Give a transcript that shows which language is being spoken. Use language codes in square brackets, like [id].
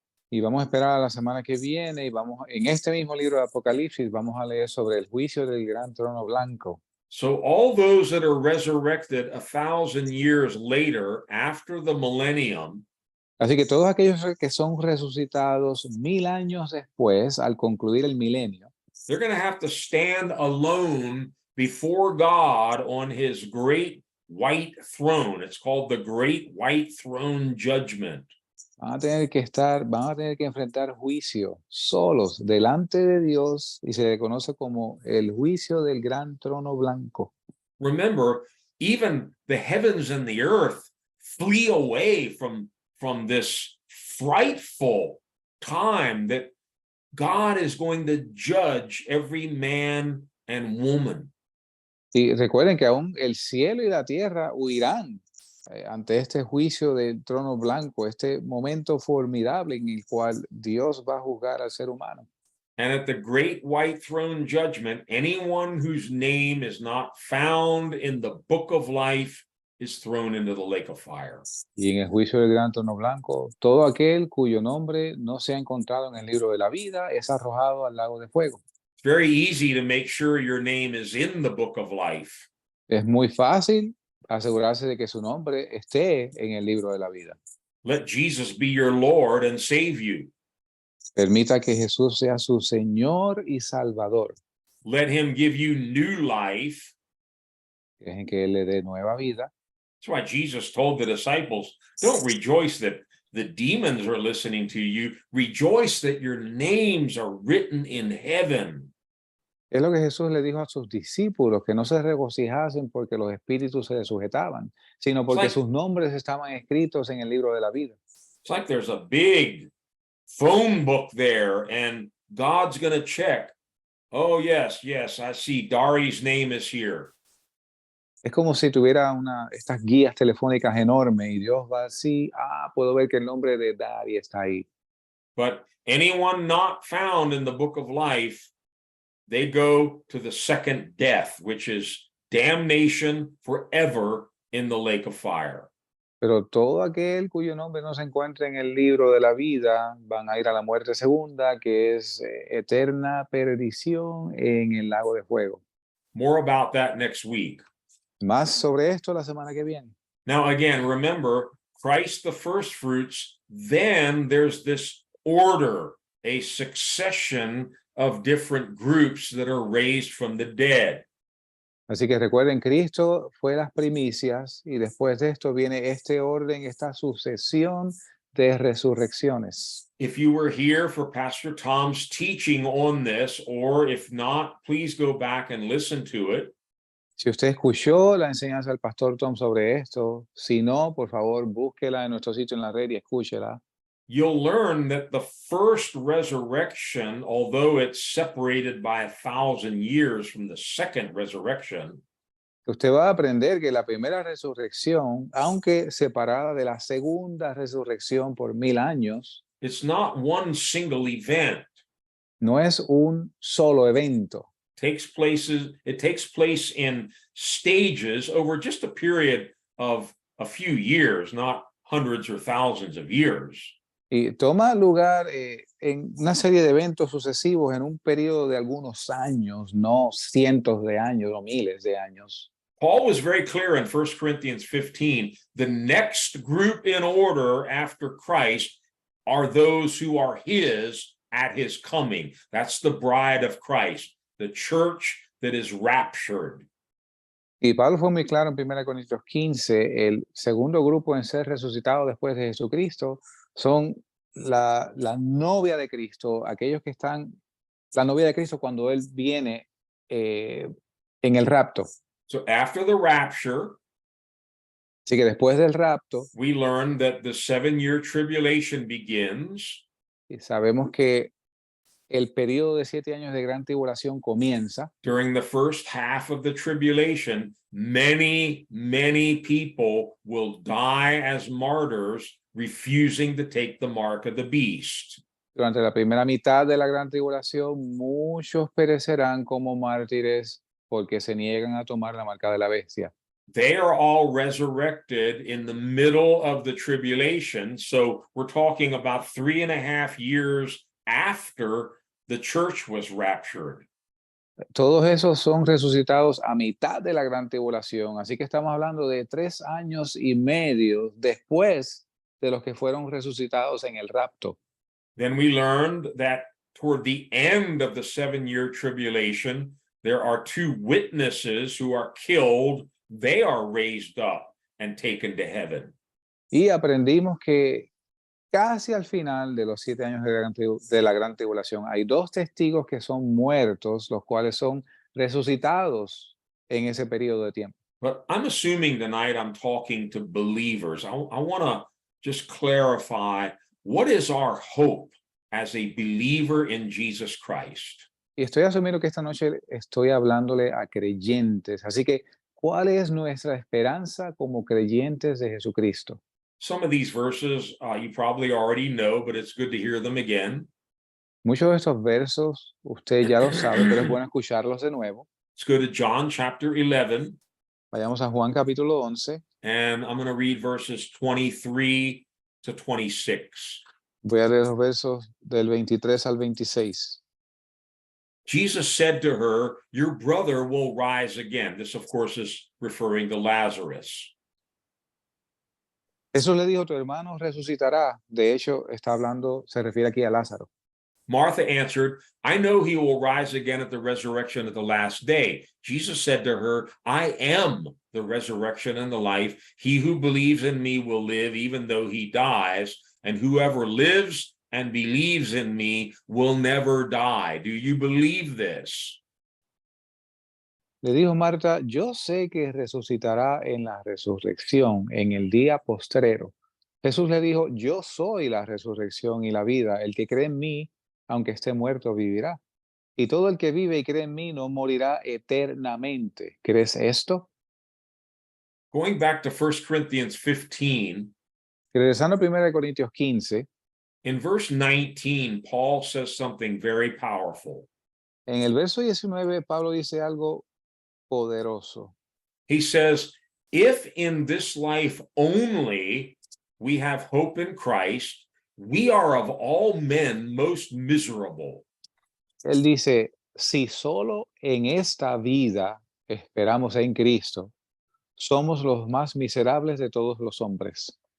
[es] Y vamos a esperar a la semana que viene y vamos, en este mismo libro de Apocalipsis, vamos a leer sobre el juicio del gran trono blanco. [en] So all those that are resurrected 1,000 years later, after the millennium, [es] Así que todos aquellos que son resucitados 1000 años después, al concluir el milenio, [en] they're going to have to stand alone before God on his great white throne. It's called the great white throne judgment. [es] van a tener que enfrentar juicio solos delante de Dios y se le conoce como el juicio del gran trono blanco. [en] Remember, even the heavens and the earth flee away from this frightful time that God is going to judge every man and woman. [es] Y recuerden que aún el cielo y la tierra huirán ante este juicio del trono blanco, este momento formidable en el cual Dios va a juzgar al ser humano. [en] And at the great white throne judgment, anyone whose name is not found in the book of life is thrown into the lake of fire. [es] Y en el juicio del gran trono blanco, todo aquel cuyo nombre no se ha encontrado en el libro de la vida es arrojado al lago de fuego. [en] It's very easy to make sure your name is in the book of life. [es] Es muy fácil asegurarse de que su nombre esté en el libro de la vida. [en] Let Jesus be your Lord and save you. [es] Permita que Jesús sea su Señor y Salvador. [en] Let him give you new life. [es] Dejen que Él le dé nueva vida. [en] That's why Jesus told the disciples, don't rejoice that the demons are listening to you. Rejoice that your names are written in heaven. [es] Es lo que Jesús le dijo a sus discípulos, que no se regocijasen porque los espíritus se les sujetaban, sino porque like- sus nombres estaban escritos en el libro de la vida. [en] It's like there's a big phone book there, and God's going to check. Oh, yes, I see Dari's name is here. [es] Es como si tuviera estas guías telefónicas enormes y Dios va así, puedo ver que el nombre de Dari está ahí. [en] But anyone not found in the book of life, they go to the second death, which is damnation forever in the lake of fire. [es] Pero todo aquel cuyo nombre no se encuentra en el libro de la vida van a ir a la muerte segunda, que es eterna perdición en el lago de fuego. [en] More about that next week. [es] Más sobre esto la semana que viene. [en] Now, again, remember, Christ the first fruits, then there's this order, a succession of different groups that are raised from the dead. [es] Así que recuerden, Cristo fue las primicias y después de esto viene este orden, esta sucesión de resurrecciones. [en] If you were here for Pastor Tom's teaching on this, or if not, please go back and listen to it. [es] Si usted escuchó la enseñanza del pastor Tom sobre esto, si no, por favor, búsquela en nuestro sitio en la red y escúchela. [en] You'll learn that the first resurrection, although it's separated by 1,000 years from the second resurrection, [es] Usted va a aprender que la primera resurrección, aunque separada de la segunda resurrección por 1000 años, [en] it's not one single event. [es] no es un solo evento. [en] It takes place in stages over just a period of a few years, not hundreds or thousands of years. [es] Y toma lugar en una serie de eventos sucesivos en un periodo de algunos años, no cientos de años o miles de años. [en] Paul was very clear in 1 Corinthians 15, the next group in order after Christ are those who are his at his coming. That's the bride of Christ, the church that is raptured. [es] Y Pablo fue muy claro en 1 Corintios 15, el segundo grupo en ser resucitado después de Jesucristo son la novia de Cristo, aquellos que están, la novia de Cristo cuando Él viene en el rapto. [en] So after the rapture, [es] Así que después del rapto, [en] we learn that the 7-year tribulation begins. [es] y sabemos que el periodo de 7 años de gran tribulación comienza. [en] During the first half of the tribulation, many, many people will die as martyrs, refusing to take the mark of the beast. [es] Durante la primera mitad de la gran tribulación, muchos perecerán como mártires porque se niegan a tomar la marca de la bestia. [en] They are all resurrected in the middle of the tribulation. So we're talking about 3.5 years after the church was raptured. [es] Todos esos son resucitados a mitad de la gran tribulación. Así que estamos hablando de 3 años y medio después de los que fueron resucitados en el rapto. [en] Then we learned that toward the end of the 7-year tribulation, there are 2 witnesses who are killed. They are raised up and taken to heaven. [es] Y aprendimos que casi al final de los 7 años de la gran tribulación hay 2 testigos que son muertos, los cuales son resucitados en ese periodo de tiempo. [en] But I'm assuming tonight I'm talking to believers. I want to just clarify, what is our hope as a believer in Jesus Christ? [es] Y estoy asumiendo que esta noche estoy hablándole a creyentes. Así que, ¿cuál es nuestra esperanza como creyentes de Jesucristo? [en] Some of these verses you probably already know, but it's good to hear them again. [es] Muchos de estos versos usted ya los sabe, pero es bueno escucharlos de nuevo. [en] Let's go to John chapter 11, [es] Vayamos a Juan capítulo 11. [en] and I'm going to read verses 23 to 26. [es] Voy a leer los versos del 23 al 26. [en] Jesus said to her, "Your brother will rise again." This, of course, is referring to Lazarus. [es] Jesús le dijo, tu hermano resucitará. De hecho, está hablando, se refiere aquí a Lázaro. [en] Martha answered, "I know he will rise again at the resurrection at the last day." Jesus said to her, "I am the resurrection and the life. He who believes in me will live even though he dies, and whoever lives and believes in me will never die. Do you believe this?" [es] Le dijo Marta, yo sé que resucitará en la resurrección, en el día postrero. Jesús le dijo, yo soy la resurrección y la vida. El que cree en mí, aunque esté muerto, vivirá. Y todo el que vive y cree en mí no morirá eternamente. ¿Crees esto? [en] Going back to 1 Corinthians 15, [es] Regresando a 1 Corintios 15, [en] in verse 19, Paul says something very powerful. [es] en el verso 19, Pablo dice algo poderoso. [en] He says, "If in this life only we have hope in Christ, we are of all men most miserable." [es] Él dice, si solo en esta vida esperamos en Cristo, somos los más miserables de todos los hombres.